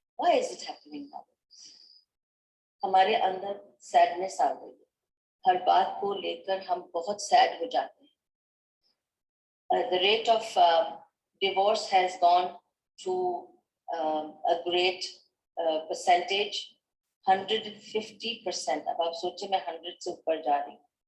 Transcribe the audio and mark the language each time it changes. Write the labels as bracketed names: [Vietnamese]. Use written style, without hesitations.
[English] Why is it happening now? [Hindi] हमारे अंदर sadness आ गई है. हर बात को लेकर हम बहुत sad हो जाते हैं. [English] The rate of divorce has gone to a great percentage, 150%. [Hindi] अब आप सोचिए, मैं 100 से ऊपर जा रही हूँ.